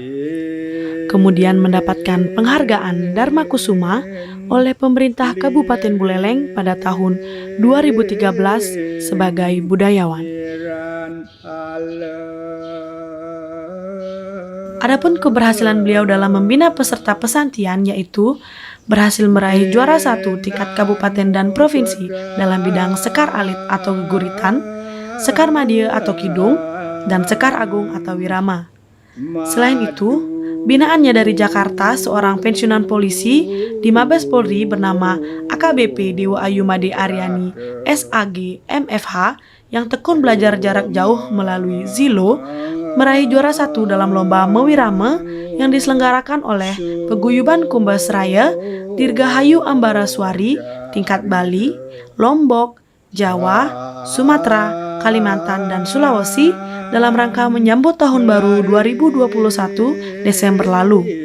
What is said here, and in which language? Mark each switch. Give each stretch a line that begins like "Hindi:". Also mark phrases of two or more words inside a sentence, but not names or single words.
Indonesian: Kemudian mendapatkan penghargaan Dharma Kusuma oleh pemerintah Kabupaten Buleleng pada tahun 2013 sebagai budayawan. Adapun keberhasilan beliau dalam membina peserta pesantian yaitu berhasil meraih juara 1 tingkat kabupaten dan provinsi dalam bidang sekar alit atau guguritan, sekar madya atau kidung, dan sekar agung atau wirama. Selain itu, binaannya dari Jakarta, seorang pensiunan polisi di Mabes Polri bernama AKBP Dewa Ayu Made Aryani SAG MFH yang tekun belajar jarak jauh melalui Zilo, meraih juara 1 dalam lomba Mewirame yang diselenggarakan oleh Paguyuban Kumbas Raya Dirgahayu Ambaraswari tingkat Bali, Lombok, Jawa, Sumatera, Kalimantan, dan Sulawesi dalam rangka menyambut Tahun Baru 2021 Desember lalu.